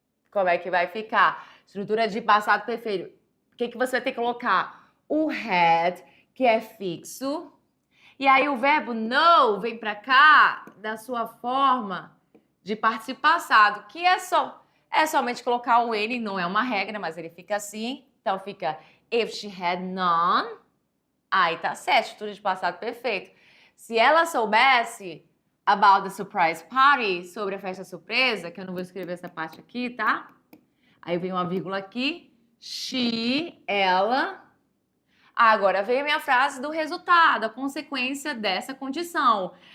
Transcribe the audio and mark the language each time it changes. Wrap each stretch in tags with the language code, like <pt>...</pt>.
<pt>Como é que vai ficar? Estrutura de passado perfeito. O que você vai ter que colocar? O had, que é fixo. E aí o verbo know vem pra cá da sua forma de participo passado, que é somente colocar o N, não é uma regra, mas ele fica assim. Então fica</pt> <en>if she had known.</en> <pt>Aí tá certo, estrutura de passado perfeito. Se ela soubesse</pt> <en>about the surprise party,</en> <pt>sobre a festa surpresa, que eu não vou escrever essa parte aqui, tá? Aí vem uma vírgula aqui. She, ela. Agora vem a minha frase do resultado, a consequência dessa condição.</pt>